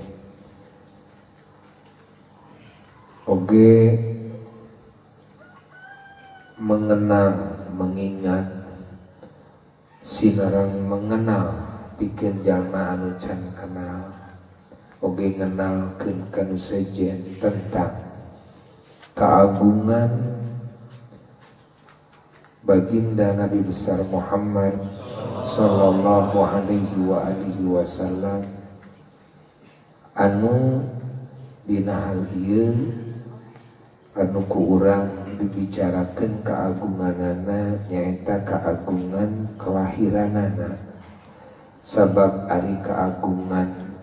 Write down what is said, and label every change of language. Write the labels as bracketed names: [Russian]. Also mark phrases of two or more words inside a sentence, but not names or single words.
[Sundanese] oge [Indonesian] mengenang mengingat [Sundanese] sinarang mengenal pikeun jalma anu can kenal oge ngenalkeun kanu sejen tentang keagungan [Indonesian] baginda Nabi besar Muhammad [Arabic] sallallahu alaihi wa alihi wasallam [Sundanese] anu dina hal ieu anu ku urang dibicarakeun keagunganana nyaeta keagungan kelahiranana, sabab ari keagungan